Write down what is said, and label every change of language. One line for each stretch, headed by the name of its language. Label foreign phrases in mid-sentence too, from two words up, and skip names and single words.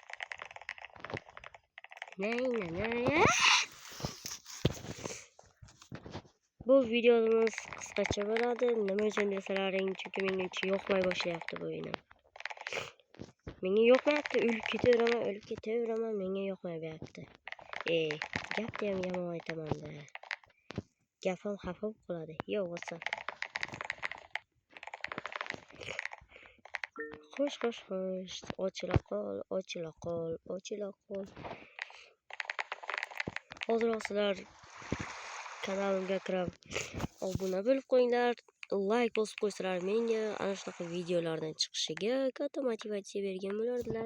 Uzbek: Bu videomiz qisqacha bo'ladi. Nima uchun desalaring, chunki menga yoqmay boshlayapti bu o'yin. Menga yoqmayapti, o'lib ketaveraman, menga yoqmayapti. Gapni ham yomon aytaman-da. Gapim xafa bo'lib qoladi.
English: Yo, what's up?
Uzbek: Xo'sh. Ochila qol. Hozir sizlar kanalimga kirib obuna bo'lib qo'yinglar, like bosib qo'ysalar menga ana shunaqa videolardan chiqishiga katta motivatsiya bergan bo'lardilar.